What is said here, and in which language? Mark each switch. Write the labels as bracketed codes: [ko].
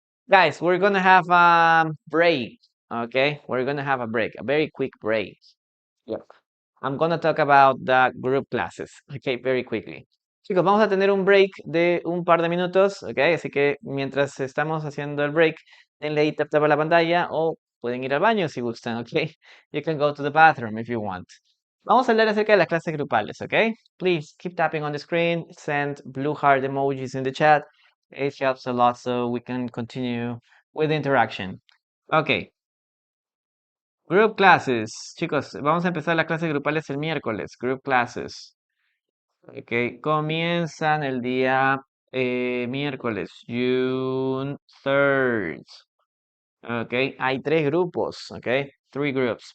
[en] Guys, we're gonna have a break. Okay, we're gonna have a break, a very quick break. Yep. I'm gonna talk about the group classes. Okay, very quickly. [es] Chicos, vamos a tener un break de un par de minutos, ok, así que mientras estamos haciendo el break, denle ahí tap tap a la pantalla o pueden ir al baño si gustan, ¿ok? [en] You can go to the bathroom if you want. [es] Vamos a hablar acerca de las clases grupales, ¿ok? [en] Please keep tapping on the screen, send blue heart emojis in the chat. It helps a lot so we can continue with the interaction. Ok, group classes. [es] Chicos, vamos a empezar las clases grupales el miércoles. [en] Group classes. [es] Ok, comienzan el día miércoles, [en] June 3rd. [es] Ok, hay tres grupos, ok, [en] three groups.